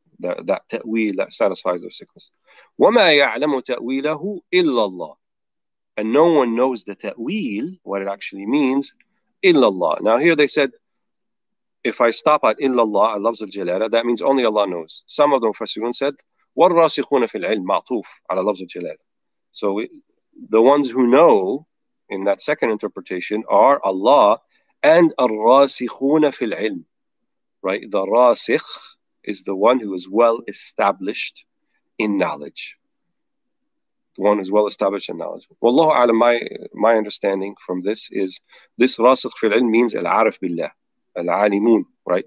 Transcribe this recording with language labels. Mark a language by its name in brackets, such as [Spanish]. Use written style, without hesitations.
[English] That ta'wil that satisfies their sickness. [Arabic] وَمَا يَعْلَمُ تَأْوِيلَهُ إِلَّا اللَّهُ. [English] And no one knows the ta'wil, what it actually means, [Arabic] إِلَّا اللَّهُ. [English] Now here they said, if I stop at [Arabic] إِلَّا اللَّهُ, [English] at lafz al-jalala, that means only Allah knows. Some of the mufassirun said, [Arabic] وَالرَّاسِخُونَ فِي الْعِلْمِ مَعْطُوف على لفظ الجلالة. [English] So the ones who know in that second interpretation are Allah and [Arabic] الرَّاسِخُونَ فِي الْعِلْمِ, [English] right? The rasikh is the one who is well established in knowledge. The one who's well established in knowledge. Wallahu a'lam, my understanding from this is this rasikh fil ilm means al-arif billah, al-alimun, right?